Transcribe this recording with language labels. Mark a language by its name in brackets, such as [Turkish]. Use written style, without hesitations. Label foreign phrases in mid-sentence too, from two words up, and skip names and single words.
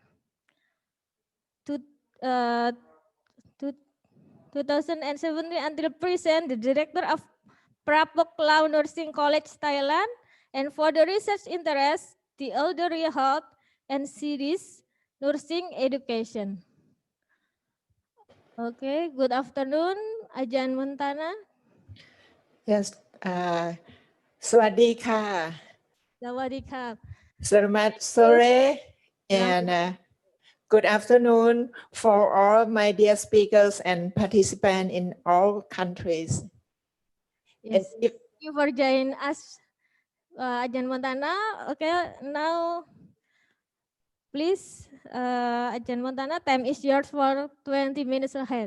[English] 2017 until present, the director of Prapoklau Nursing College, Thailand. And for the research interest, the elderly health and cities nursing education. Okay, good afternoon, Ajan Montana. Yes, [Thai] สวัสดีค่ะ Sawadee-ka. [Indonesian] Selamat sore [English] and good afternoon for all my dear speakers and participants in all countries. Yes, thank you for joining us, Ajan Montana. Okay, now please, Ajan Montana, time is yours for 20 minutes ahead.